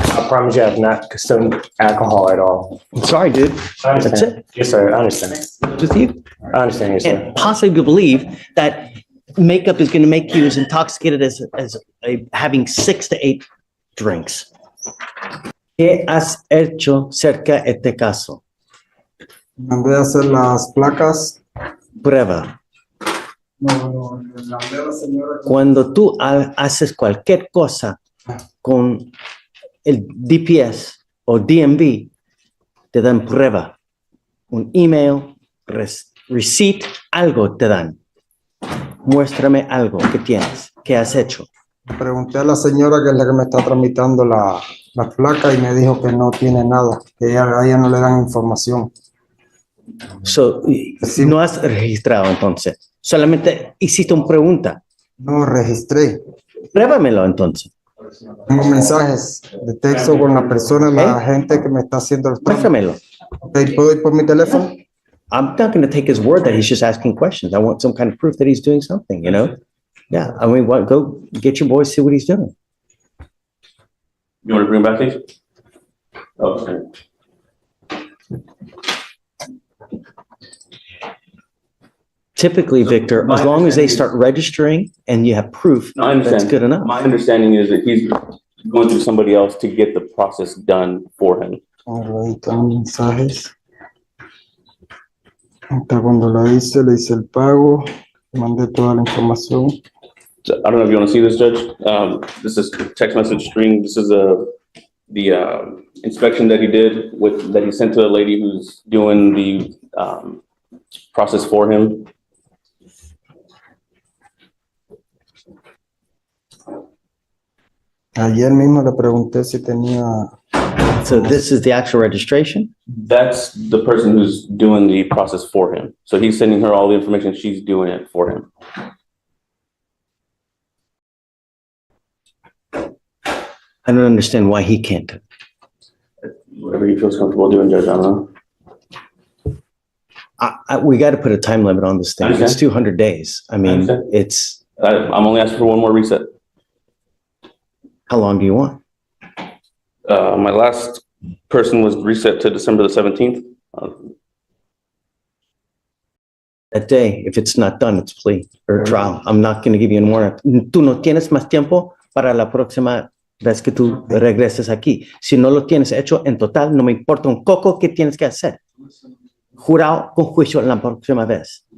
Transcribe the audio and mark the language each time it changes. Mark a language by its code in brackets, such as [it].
[en] I promise you I have not consumed alcohol at all. I'm sorry, dude. I understand. That's it. Yes, sir. I understand. With you? I understand, yes, sir. Can't possibly believe that makeup is going to make you as intoxicated as having 6 to 8 drinks. [es] ¿Qué has hecho cerca de este caso? Mandé a hacer las placas. Prueba. No, le mandé a la señora. Cuando tú haces cualquier cosa con el DPS o DMV, te dan prueba. Un email, receipt, algo te dan. Muéstrame algo que tienes, que has hecho. Pregunté a la señora que es la que me está tramitando la placa y me dijo que no tiene nada, que a ella no le dan información. So, no has registrado entonces. Solamente hiciste una pregunta. No registré. Pruébamelo entonces. Tengo mensajes de texto con la persona, la gente que me está haciendo el trámite. Muéstramelo. Okay, ¿puedo ir por mi teléfono? [en] I'm not going to take his word that he's just asking questions. I want some kind of proof that he's doing something, you know? Yeah, I mean, go get your boy, see what he's doing. You want to bring him back, please? Okay. Typically, Victor, as long as they start registering and you have proof, No, I that's understand. good enough. My understanding is that he's going through somebody else to get the process done for him. [es] Ahí están los mensajes. Ahorita cuando lo hice, le hice el pago, mandé toda la información. [en] So, I don't know if you want to see this, Judge. This is text message string. This is the inspection that he did that he sent to the lady who's doing the process for him. [es] Ayer mismo le pregunté si tenía, [en] So this is the actual registration? That's the person who's doing the process for him. So he's sending her all the information. She's doing it for him. I don't understand why he can't. do it. Whatever he feels comfortable doing, Judge. I don't know. We got to put a time limit on this thing. It's Understand. 200 days. I mean, Understand. it's, I'm only asking for one more reset. how long do you want? My last person was reset to December the 17th. That day, if it's not done, it's plea or trial. I'm not going to give you any more. [es] Tú no tienes más tiempo para la próxima vez que tú regreses aquí. Si no lo tienes hecho en total, no me importa un coco que tienes que hacer. Jurado con juicio la próxima vez.